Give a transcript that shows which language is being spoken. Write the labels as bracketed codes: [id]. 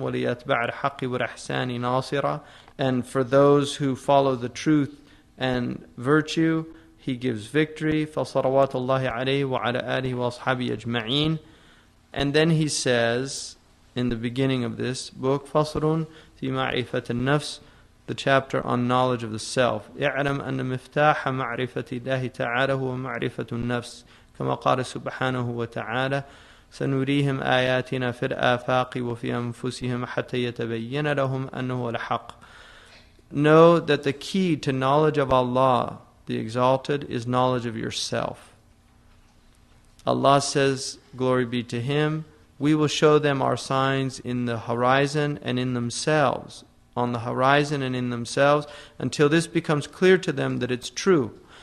[ar] وَلِيَتْبَعَ الْحَقِّ وَالْإِحْسَانِ نَاصِرًا, [en] and for those who follow the truth and virtue, He gives victory. [ar] فَصَلَوَاتُ اللَّهِ عَلَيْهِ وَعَلَى آلِهِ وَأَصْحَابِهِ أَجْمَعِينَ. [en] And then he says, in the beginning of this book, [ar] فَصْلٌ فِي مَعْرِفَةِ النَّفْسِ, [en] the chapter on knowledge of the self. [ar] اعلم أن مفتاح معرفة الله تعالى هو معرفة النفس كما قال سبحانه وتعالى سنريهم آياتنا في الآفاق وفي أنفسهم حتى يتبين لهم أنه الحق. [en] Know that the key to knowledge of Allah, the Exalted, is knowledge of yourself. Allah says, glory be to Him, we will show them our signs in the horizon and in themselves, on the horizon and in themselves, until this becomes clear to them that it's true.